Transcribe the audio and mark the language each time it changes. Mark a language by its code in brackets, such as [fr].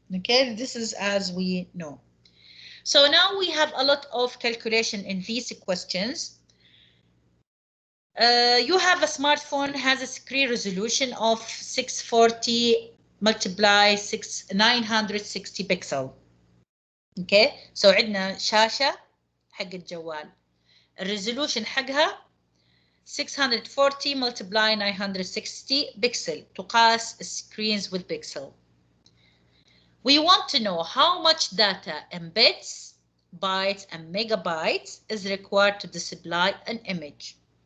[en] Okay, this is as we know. So now we have a lot of calculation in these questions. You have a smartphone, has a screen resolution of 640 multiply 960 pixel. Okay, so [ar] عندنا شاشة حق الجوال. الريزولوشن حقها [en] 640 multiply 960 pixel [ar] تقاس [en] screens with pixel. We want to know how much data in bits, bytes, and megabytes is required to display an image.